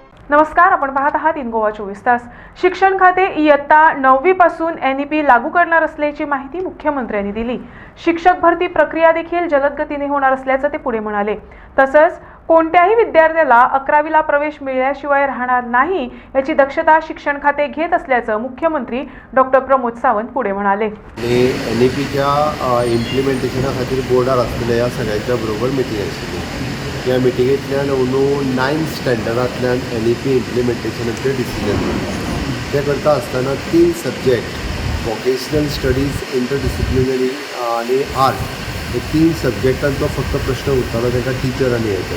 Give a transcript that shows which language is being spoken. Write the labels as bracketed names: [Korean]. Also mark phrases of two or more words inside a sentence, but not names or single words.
[Marathi] नमस्कार, आपण पाहत आहात इन गोवा 24 तास। शिक्षण खाते इयत्ता 9वी पासून NEP लागू करणार असल्याची माहिती मुख्यमंत्र्यांनी दिली। शिक्षक भरती प्रक्रिया देखील जलद गतीने होणार असल्याचं ते पुढे म्हणाले। तसंच कोणत्याही विद्यार्थ्याला 11वीला प्रवेश मिळाल्याशिवाय राहणार नाही याची दक्षता शिक्षण खाते घेत असल्याचं मुख्यमंत्री डॉक्टर प्रमोद सावंत पुढे म्हणाले। [Konkani] NEPच्या इम्प्लिमेंटेशना खातीर बोर्डार आसलेल्या ह्या सगळ्यांच्या बरोबर मिटींग आशिल्ली। ह्या मिटींगेंतल्यान अंदू 9th स्टँडर्डांतल्यान NEP इम्प्लिमेंटेशनाचेर डिसिजन जालें। ते करता आसतना 3 [English] subject vocational studies, interdisciplinary [Konkani] आनी आर्ट हे 3 सब्जेक्टांचो फक्त प्रश्न उरतालो तांकां टीचर आनी हेचो।